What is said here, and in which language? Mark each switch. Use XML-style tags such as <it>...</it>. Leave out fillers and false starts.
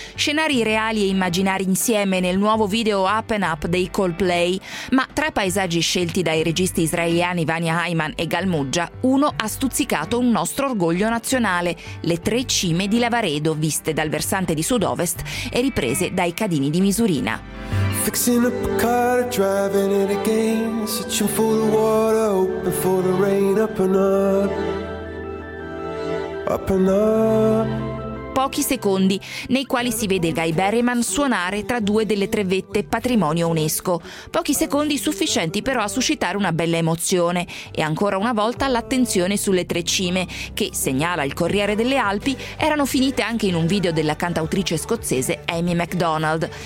<it>Scenari reali e immaginari insieme nel nuovo video Up and Up dei Coldplay. Ma tra i paesaggi scelti dai registi israeliani Vania Heiman e Gal Muggia, uno ha stuzzicato un nostro orgoglio nazionale: le tre cime di Lavaredo, viste dal versante di sud-ovest e riprese dai Cadini di Misurina.</it> <en>Fixing up a car, driving it again, searching for the water, hoping for the rain, up and up, up and up.</en> <it>Pochi secondi nei quali si vede Guy Berryman suonare tra due delle tre vette patrimonio UNESCO. Pochi secondi sufficienti però a suscitare una bella emozione e ancora una volta l'attenzione sulle tre cime che, segnala il Corriere delle Alpi, erano finite anche in un video della cantautrice scozzese Amy MacDonald.</it>